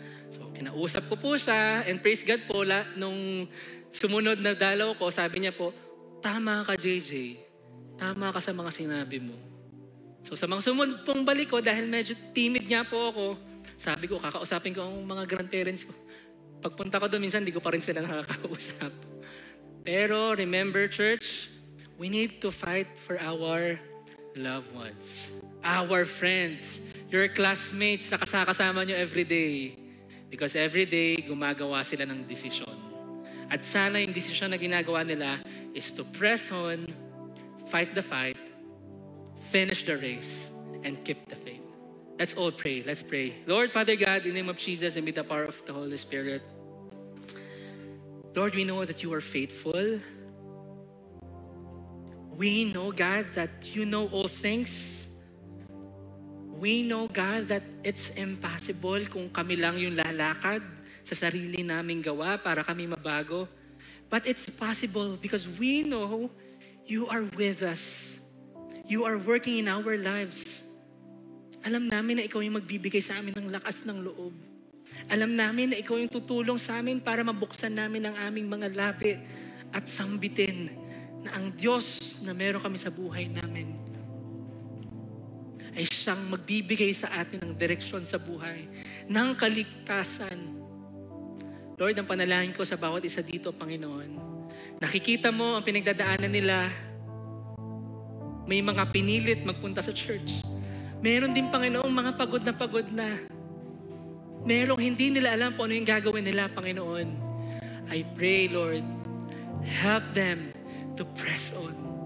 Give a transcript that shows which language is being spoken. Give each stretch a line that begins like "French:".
Filipino: So, kinausap ko po siya,
English: and praise God
Filipino: po, nung sumunod na dalaw ko, sabi niya po, tama ka, JJ. Tama ka sa mga sinabi mo. So, sa mga sumunod pong balik ko, dahil medyo timid nga po ako, sabi ko, kakausapin ko ang mga grandparents ko. Pagpunta ko doon, minsan, hindi ko pa rin sila nakakausap.
English: Pero, remember, church, we need to fight for our loved ones. Our friends, your classmates
Filipino: na kasama nyo
English: everyday. Because everyday,
Filipino: gumagawa sila ng desisyon. At sana yung desisyon na ginagawa nila
English: is to press on, fight the fight, finish the race, and keep the faith. Let's all pray. Let's pray. Lord, Father God, in the name of Jesus and with the power of the Holy Spirit, Lord, we know that you are faithful. We know, God, that you know all things. We know, God, that it's impossible
Filipino: kung kami lang yung lalakad sa sarili naming gawa para kami mabago.
English: But it's possible because we know you are with us. You are working in our lives.
Filipino: Alam namin na ikaw yung magbibigay sa amin ng lakas ng loob. Alam namin na ikaw yung tutulong sa amin para mabuksan namin ang aming mga labi at sambitin na ang Diyos na meron kami sa buhay namin ay siyang magbibigay sa atin ng direksyon sa buhay, ng kaligtasan. Lord, ang panalangin ko sa bawat isa dito, Panginoon, nakikita mo ang pinagdadaanan nila. May mga pinilit magpunta sa church. Meron din, Panginoon, mga pagod na. Merong hindi nila alam kung ano yung gagawin nila, Panginoon.
English: I pray, Lord, help them to press on.